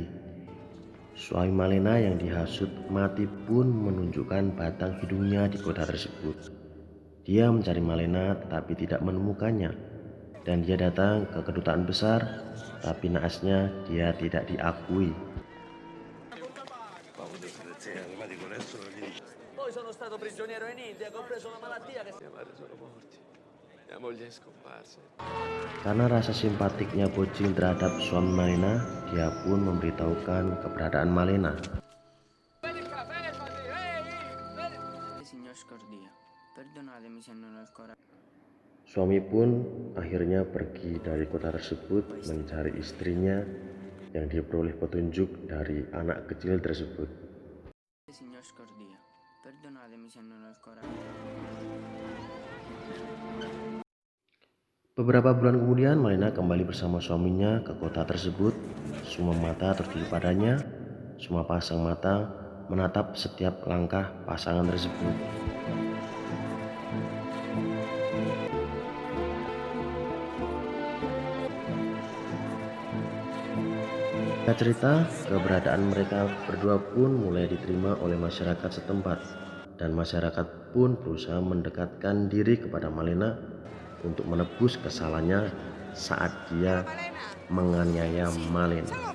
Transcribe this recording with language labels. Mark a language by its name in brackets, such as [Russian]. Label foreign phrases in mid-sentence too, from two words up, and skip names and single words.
[Indonesian] Suami Malena yang dihasut mati pun menunjukkan batang hidungnya di kota tersebut. Dia mencari Malena tetapi tidak menemukannya, dan dia datang ke kedutaan besar, tapi naasnya dia tidak diakui. [Italian] Poi sono stato prigioniero in India, che ho preso una malattia che... Mia madre sono morti, mia moglie è scomparsa. [Indonesian] Karena rasa simpatiknya Bocil terhadap suami Malena, dia pun memberitahukan keberadaan Malena. [Italian] Signor Scordia, perdonatemi se non ho il coraggio. [Indonesian] Suami pun akhirnya pergi dari kota tersebut mencari istrinya yang diperoleh petunjuk dari anak kecil tersebut. [Italian] Signor Scordia, perdonatemi se non ho il coraggio. [Indonesian] Beberapa bulan kemudian Malena kembali bersama suaminya ke kota tersebut. Semua mata tertuju padanya. Semua pasang mata menatap setiap langkah pasangan tersebut. Cerita keberadaan mereka berdua pun mulai diterima oleh masyarakat setempat, dan masyarakat pun berusaha mendekatkan diri kepada Malena untuk menebus kesalahannya saat dia menganiaya Malena.